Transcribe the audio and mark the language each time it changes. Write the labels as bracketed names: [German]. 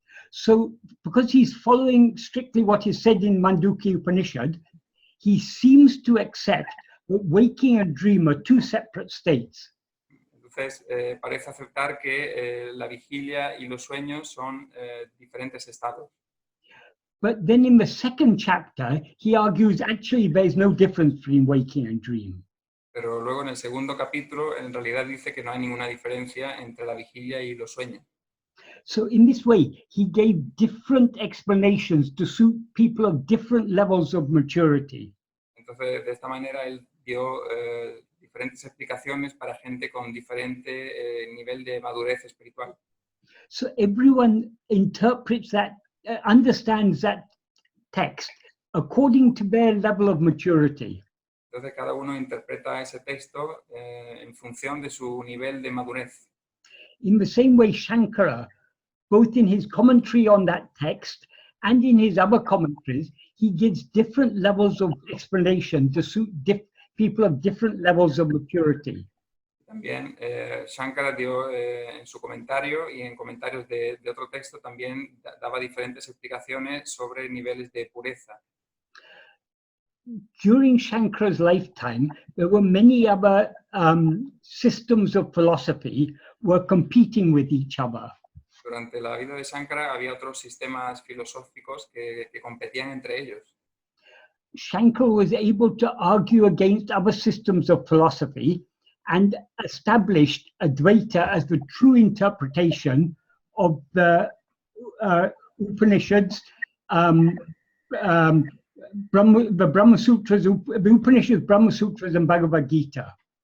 [English] So, because he's following strictly what is said in Mandukya Upanishad, he seems to accept that waking and dream are two separate states. [Spanish] Entonces, parece aceptar que la vigilia y los sueños son diferentes estados. [English] But then in the second chapter, he argues actually there is no difference between waking and dream. [Spanish] Pero luego en el segundo capítulo, en realidad dice que no hay ninguna diferencia entre la vigilia y los sueños. [English] So in this way, he gave different explanations to suit people of different levels of maturity. [Spanish] Entonces, de esta manera, él dio diferentes explicaciones para gente con diferente nivel de madurez espiritual. [English] So everyone interprets that, understands that text according to their level of maturity. [Spanish] Entonces, cada uno interpreta ese texto en función de su nivel de madurez. [English] In the same way, Shankara, both in his commentary on that text and in his other commentaries, he gives different levels of explanation to suit people of different levels of maturity. [Spanish] También Shankara dio en su comentario y en comentarios de otro texto también daba diferentes explicaciones sobre niveles de pureza. [English] During Shankara's lifetime, there were many other systems of philosophy were competing with each other. [Spanish] Durante la vida de Shankara había otros sistemas filosóficos que competían entre ellos. [English] Shankara was able to argue against other systems of philosophy and established Advaita as the true interpretation of the Upanishads, the Brahma Sutras, the Upanishads, Brahma Sutras, and Bhagavad Gita.